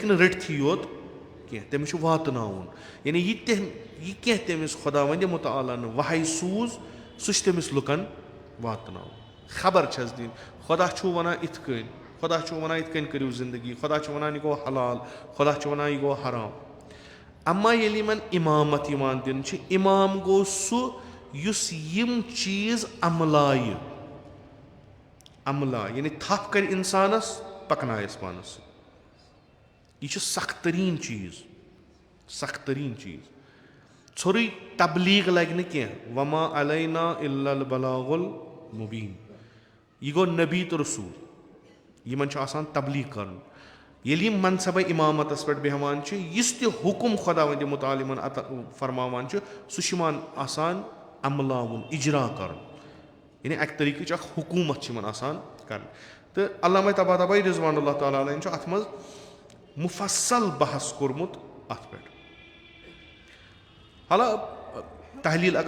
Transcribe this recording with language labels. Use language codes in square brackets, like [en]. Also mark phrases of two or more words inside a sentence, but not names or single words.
[ks] نہٕ رٔٹتھٕے یوت کینٛہہ تٔمِس چھُ واتناوُن یعنی یہِ کینٛہہ تٔمِس خۄداوندِ مُتعالن وحی سوٗز سُہ چھُ تٔمِس لُکن واتناوُن خبر چھس دِنۍ خۄدا چھُو وَنان یِتھ کٔنۍ خۄدا چھُ وَنان یِتھ کٔنۍ کٔرِو زندگی خۄدا چھُ وَنان یہِ گوٚو حلال خۄدا چھُ وَنان یہِ گوٚو حرام اما ییٚلہِ یِمن اِمامت یِوان دِنہٕ چھِ اِمام گوٚو سُہ یُس یِم چیٖز عملایہِ یعنی تھپھ کرِ اِنسانس پکنایس پانس سۭتۍ یہِ چھُ سخ تریٖن چیٖز ژھوٚرُے تبلیٖغ لگہِ نہٕ کینٛہہ [ar] وما علینا الا البلاغ المبیٖن [ks] یہِ گوٚو نبی تہٕ رسوٗل یِمن چھُ آسان تبلیٖغ کرُن ییٚلہِ یِم منصبے اِمامتس پٮ۪ٹھ بیٚہوان چھِ یُس تہِ حُکُم خۄداوندِ مُتعال یِمن فرماوان چھُ سُہ چھُ یِمن آسان عملاوُن اِجرا کرُن یعنی اکہِ طٔریٖقٕچ اکھ حکوٗمت چھِ یِمن آسان کرٕنۍ تہٕ علامہ طباطبائی [ar] رضوان اللہ تعالیٰ علیہ [ks] چھُ اتھ منٛز مُفصل بحث کوٚرمُت اتھ پٮ۪ٹھ حالہ تحلیٖل اگر